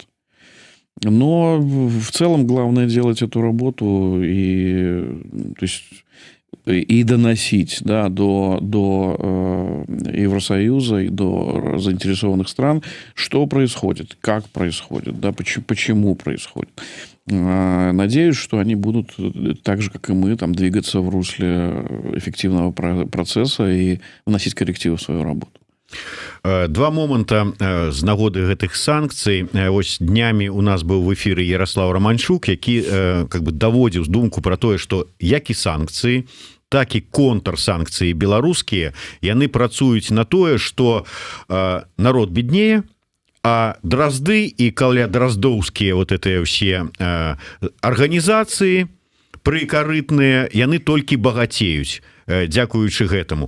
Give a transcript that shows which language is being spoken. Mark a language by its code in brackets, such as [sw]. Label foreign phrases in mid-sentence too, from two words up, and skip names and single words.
[ru] Но в целом главное делать эту работу и доносить, да, до Евросоюза и до заинтересованных стран, что происходит, как происходит, да, почему происходит. Надеюсь, что они будут так же, как и мы, там, двигаться в русле эффективного процесса и вносить коррективы в свою работу. [be] Два моманта з нагоды гэтых санкцый. Вось днямі у нас быў в эфіры Ярослав Романчук, які как бы даводзіў думку про тое, што як і санкцыі, так і контрсанкцыі беларускія, яны працуюць на тое, што народ беднее, а дразды і каля-драздоўскія [ru] вот это все [be] арганізацыі прыкарытныя, яны толькі багацеюць дзякуючы гэтаму.